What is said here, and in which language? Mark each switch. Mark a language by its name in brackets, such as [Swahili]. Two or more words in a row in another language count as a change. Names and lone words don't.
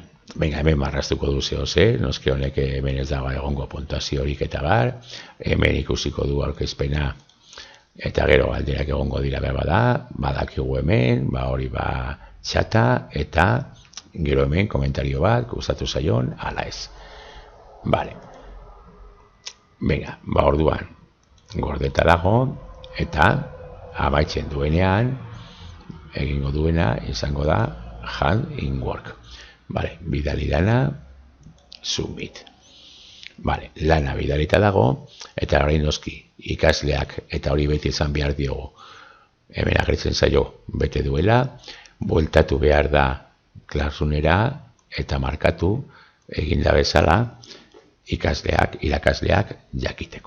[Basque] Hemen marraztuko du zehose, noski honek hemen ez dago egongo puntuaziorik eta bar, hemen ikusiko du aurkezpena eta gero alderak egongo dira behar bada, badakigu hemen, hori txata eta gero hemen komentario bat, gustatu zaion, ala ez. Orduan, gordeta dago eta amaitzen duenean, egingo duena izango da [English] hand in work. [Basque] Bidali dana, submit. Vale, lana bidalita dago, eta orain noski ikasleak eta hori beti izan behar diogu. Hemen agertzen zaio bete duela, bueltatu behar da klasunera eta markatu eginda bezala ikasleak, irakasleak jakiteko.